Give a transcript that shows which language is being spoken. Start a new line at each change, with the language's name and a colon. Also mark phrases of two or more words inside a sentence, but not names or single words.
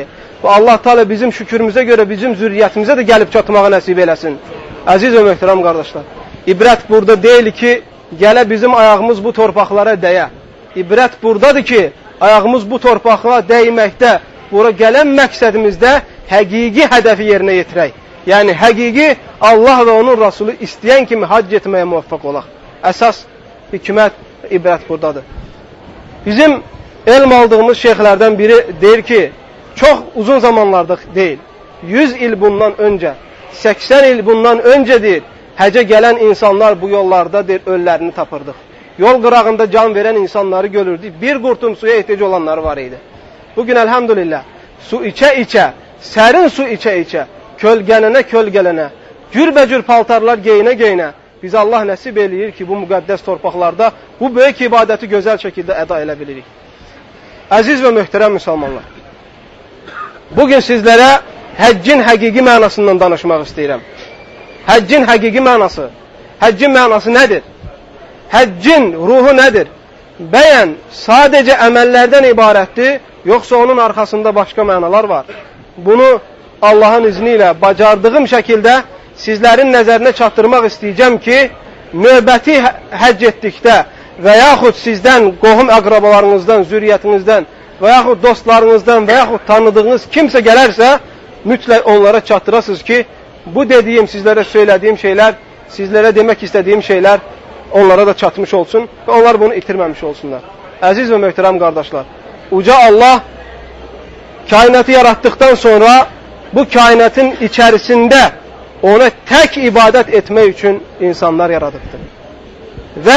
Turkish: Ve Allah Teala bizim şükürümüze göre bizim zürriyetimize de gelip çatmağı nasip eylesin. Aziz ve muhterem kardeşler, ibret burada değil ki gele bizim ayağımız bu torpaqlara değe. İbret buradadır ki ayağımız bu torpaqlara değmekte,
Azerbaijani: bura gelen məqsədimizdə həqiqi hədəfi yerinə yetirək. Yani həqiqi Allah ve onun Resulü isteyen kimi hac etmeye muvaffak olaq. Əsas hikmət, ibrət buradadır. Bizim elm aldığımız şeyhlerden biri deyir ki,
Turkish: çok uzun zamanlarda değil,
Azerbaijani: 100 il bundan önce, 80 il bundan önce deyir, həcə gelen insanlar bu yollarda deyir, öllərini tapırdıq. Yol qırağında can veren insanları görürdük. Bir qurtum suya ehtiyac olanları var idi. Bugün elhamdülillah su içe, serin su içe, kölgelene, cürbəcür paltarlar geyinə, bize Allah nəsib eləyir ki bu müqəddəs torpaqlarda bu böyük ibadeti gözəl şekilde eda elə bilirik.
Turkish: Aziz ve muhterem Müslümanlar, bugün sizlere
Azerbaijani: həccin həqiqi mənasından danışmaq istəyirəm. Həccin həqiqi mənası, həccin mənası nedir? Həccin ruhu nedir? Bəyən sadece əməllərdən ibarətdir, yoksa onun arkasında başka mənalar var. Bunu Allah'ın izniyle bacardığım şekilde sizlerin nəzərinə çatdırmaq istəyəcəm ki, növbəti həcc etdikdə və yaxud sizdən, qohum əqrabalarınızdan, zürriyyətinizdən və yaxud dostlarınızdan və yaxud tanıdığınız kimsə gələrsə, mütləq onlara çatdırasınız ki,
Turkish: bu dediğim, sizlere söylediğim şeyler, sizlere demek istediğim şeyler onlara da çatmış olsun ve onlar bunu itirmemiş olsunlar. Aziz ve muhterem kardeşler, Uca Allah kainatı yarattıktan sonra bu kainatın içerisinde ona tek ibadet etmek için insanlar yaratıktır.